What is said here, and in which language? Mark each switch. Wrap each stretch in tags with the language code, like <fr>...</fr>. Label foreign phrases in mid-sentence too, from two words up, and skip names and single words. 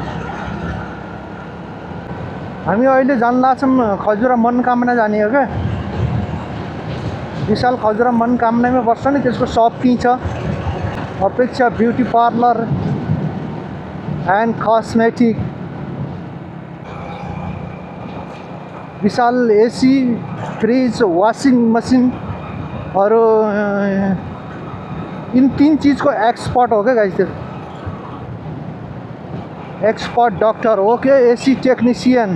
<ne>हामी अहिले जान लाग्छौँ खजुरा मनोकामना जाने हो क्या विशाल खजुरा मनोकामनामै बस्छ नि त्यसको सप त्यहीँ छ अपेक्षा ब्युटी पार्लर एन्ड कस्मेटिक विशाल</ne> <en>AC fridge washing machine</en> <ne>और</ne> <hi>इन तीन चीज़ को एक्सपर्ट हो गया गाइस</hi> <en>expert doctor, okay, AC technician.</en>